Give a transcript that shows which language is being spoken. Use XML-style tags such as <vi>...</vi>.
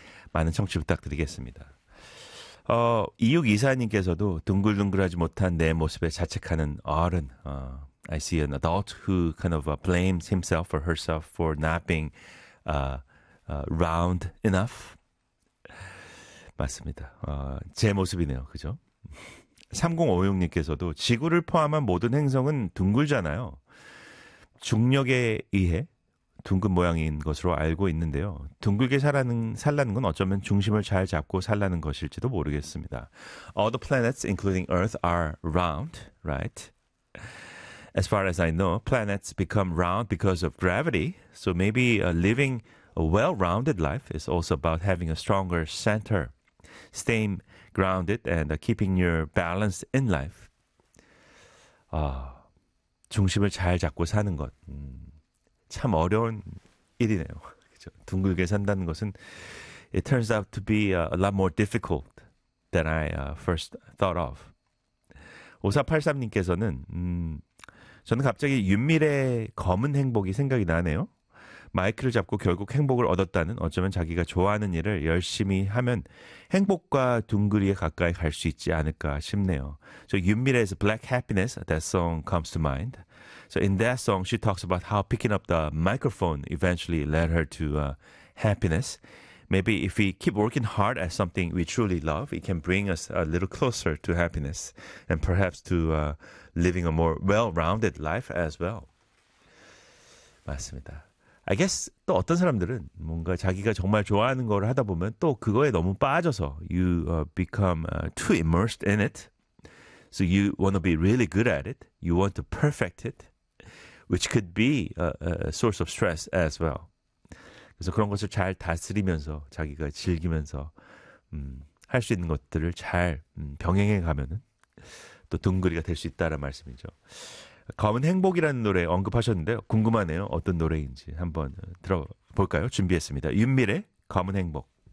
<ko>많은 청취 부탁드리겠습니다. 2624님께서도 둥글둥글하지 못한 내 모습에 자책하는 어른.</ko> <en>I see an adult who kind of blames himself or herself for not being round enough.</en> <ko>맞습니다. 제 모습이네요. 그죠? 3056님께서도 지구를 포함한 모든 행성은 둥글잖아요. 중력에 의해 둥근 모양인 것으로 알고 있는데요. 둥글게 살라는 건 어쩌면 중심을 잘 잡고 살라는 것일지도 모르겠습니다.</ko> <en>All the planets, including Earth, are round, right? As far as I know, planets become round because of gravity. So maybe living a well-rounded life is also about having a stronger center, staying grounded and keeping your balance in life.</en> <ko>중심을 잘 잡고 사는 것. 참 어려운 일이네요. 그렇죠? 둥글게 산다는 것은</ko> <en>it turns out to be a lot more difficult than I first thought of.</en> <ko>5483님께서는 저는 갑자기 윤미래의 검은 행복이 생각이 나네요. 마이크를 잡고 결국 행복을 얻었다는 어쩌면 자기가 좋아하는 일을 열심히 하면 행복과 둥그리에 가까이 갈 수 있지 않을까 싶네요.</ko> <en>So 윤미래's Black Happiness, that song comes to mind. So in that song, she talks about how picking up the microphone eventually led her to happiness. Maybe if we keep working hard at something we truly love, it can bring us a little closer to happiness and perhaps to living a more well-rounded life as well.</en> <ko>맞습니다.</ko> <en>I guess</en> <ko>또 어떤 사람들은 뭔가 자기가 정말 좋아하는 걸 하다 보면 또 그거에 너무 빠져서</ko> <en>you become too immersed in it. So you want to be really good at it. You want to perfect it, which could be a source of stress as well.</en> <ko>그래서 그런 것을 잘 다스리면서 자기가 즐기면서 할 수 있는 것들을 잘 병행해 가면은 또 둥그리가 될 수 있다는 말씀이죠. 검은 행복이라는 노래 언급하셨는데요. 궁금하네요. 어떤 노래인지 한번 들어볼까요? 준비했습니다. 윤미래, 검은 행복.</ko>